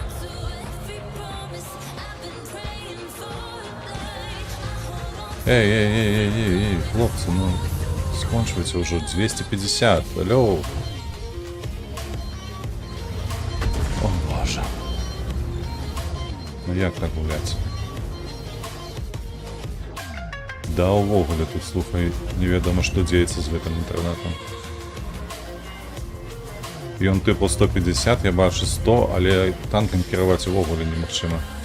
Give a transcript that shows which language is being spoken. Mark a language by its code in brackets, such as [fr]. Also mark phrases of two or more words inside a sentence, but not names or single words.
[ru] Эй, хлопцы, ну скончивайте уже 250, алло. О боже. [be] Ну як так гулять? Да увогуле тут, слухай, [ru] неведомо что деется [be] з гэтым інтэрнэтам. Ён типу 150, я бачу 100, але танком керувати увогуле немагчыма.